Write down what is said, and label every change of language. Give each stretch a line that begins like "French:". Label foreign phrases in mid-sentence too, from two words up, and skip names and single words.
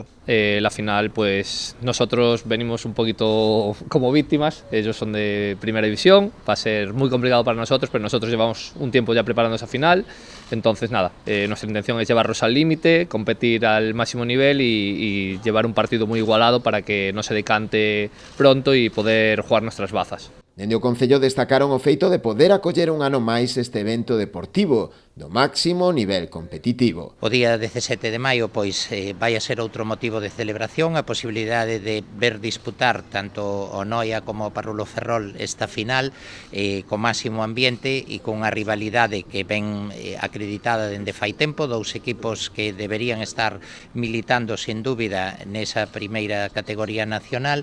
Spanish: La final, pues nosotros venimos un poquito como víctimas, ellos son de primera división, va a ser muy complicado para nosotros, pero nosotros llevamos un tiempo ya preparando esa final, entonces nada, nuestra intención es llevarlos al límite, competir al máximo nivel y llevar un partido muy igualado para que no se decante pronto y poder jugar nuestras bazas.
Galician: Dende o Concello destacaron o feito de poder acoller un ano máis este evento deportivo do máximo nivel competitivo. O día 17 de maio pois vai a ser outro motivo de celebración, a posibilidade de ver disputar tanto o Noia como o Parrulo Ferrol esta final co máximo ambiente e con a rivalidade que ven acreditada dende fai tempo, dous equipos que deberían estar militando sen dúbida nesa primeira categoría nacional.